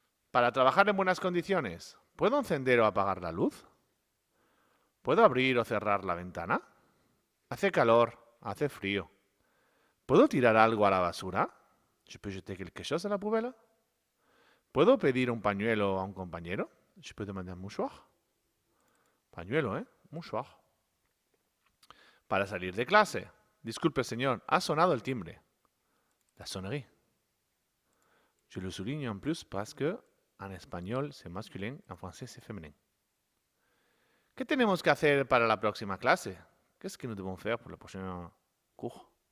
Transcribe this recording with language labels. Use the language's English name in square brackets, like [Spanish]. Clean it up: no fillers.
[Spanish] Para trabajar en buenas condiciones, ¿puedo encender o apagar la luz? ¿Puedo abrir o cerrar la ventana? Hace calor, hace frío. ¿Puedo tirar algo a la basura? [French] ¿Je peux jeter quelque chose à la poubelle? [Spanish] ¿Puedo pedir un pañuelo a un compañero? [French] ¿Je peux demander un mouchoir? Pañuelo, ¿eh? Mouchoir. [Spanish] Para salir de clase. Disculpe, señor, ha sonado el timbre. [French] La sonnerie. Je le souligne en plus parce que [Spanish] en español [French] c'est masculin, en français c'est féminin. [Spanish] ¿Qué tenemos que hacer para la próxima clase? [French] Qu'est-ce que nous devons faire pour le prochain cours?